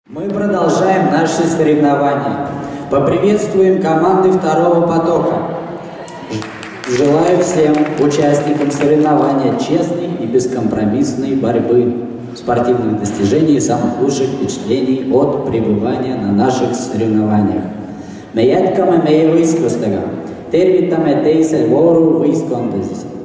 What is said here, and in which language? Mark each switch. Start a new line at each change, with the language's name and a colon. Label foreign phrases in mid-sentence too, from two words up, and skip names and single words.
Russian: Мы продолжаем наши соревнования. Поприветствуем команды второго потока. Желаю всем участникам соревнования честной и бескомпромиссной борьбы, спортивных достижений и самых лучших впечатлений от пребывания на наших соревнованиях.
Estonian: Me jätkame meie võistlustega. Tervitame teisel vooru võistkondades.